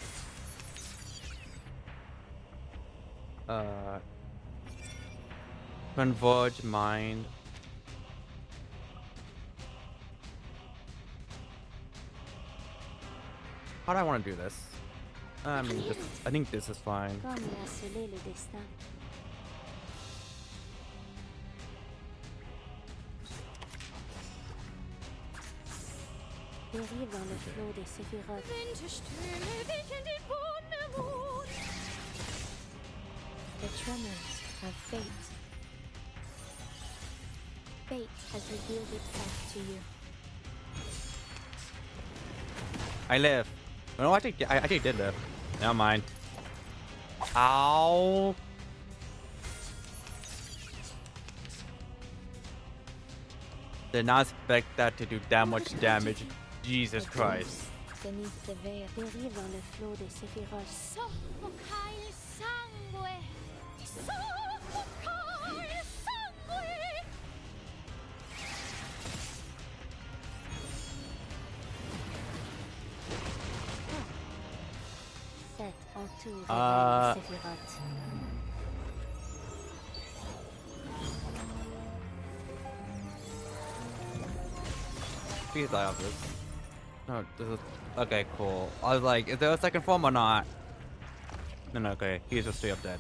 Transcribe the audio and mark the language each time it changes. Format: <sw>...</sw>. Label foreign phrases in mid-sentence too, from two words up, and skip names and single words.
<en>Converge mind. How do I want to do this? I mean, I think this is fine.</en> <fr>Comme il a scellé le destin. Dérive dans le flot des séphirotes.</fr> <en>The tremors of fate. Fate has revealed itself to you. I live. No, I actually did live. Never mind. Ow. Did not expect that to do that much damage. Jesus Christ. Beneath the veil,</en> <fr>dérive dans le flot des séphirotes.</fr> <it>Soffocai il sangue! Soffocai il sangue!</it> <fr>Set en tout révèle les séphirotes.</fr> <en>Please die off this. No, this is okay. Cool. I was like, is there a second form or not? No, okay. He's just straight up dead.</en>